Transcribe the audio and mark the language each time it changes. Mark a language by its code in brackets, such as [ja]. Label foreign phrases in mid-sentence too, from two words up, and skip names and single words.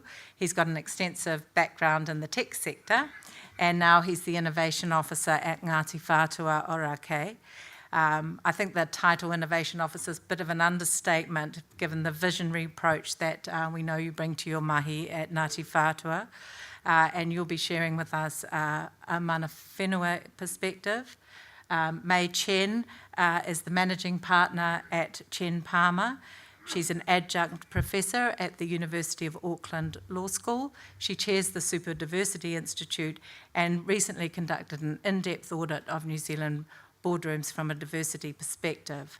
[en] He's got an extensive background in the tech sector, and now he's the Innovation Officer at Ngāti Whātua Ōrākei. I think the title Innovation Officer is a bit of an understatement, given the visionary approach that we know you bring to your mahi at Ngāti Whātua, and you'll be sharing with us a [mi] mana whenua [en] perspective. May Chen is the Managing Partner at Chen Palmer. She's an adjunct professor at the University of Auckland Law School. She chairs the Superdiversity Institute and recently conducted an in-depth audit of New Zealand boardrooms from a diversity perspective.